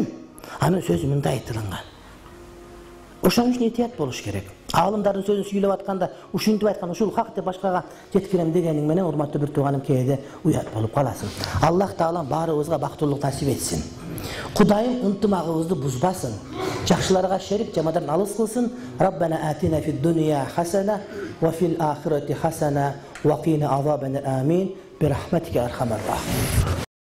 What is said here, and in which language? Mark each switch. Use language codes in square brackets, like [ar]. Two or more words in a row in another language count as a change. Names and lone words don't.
[ky] Анын сөзү мындай айтылган. Ошон үчүн этият болуш керек. Алымдардын сөзүн сүйлөп атканда ушинтип айткан, ушул хак деп башкага жеткирем дегениң менен урматтуу бир тууганым кээде уят болуп каласың. Аллах Таала баарыбызга бактылык насип этсин. Кудайым ынтымагыбызды бузбасын. Жакшыларга шерик, жамандардан алыс кылсын. [ar] ربنا آتنا في الدنيا حسنة وفي الآخرة حسنة وقنا عذابا آمين برحمتك أرحم الراحمين.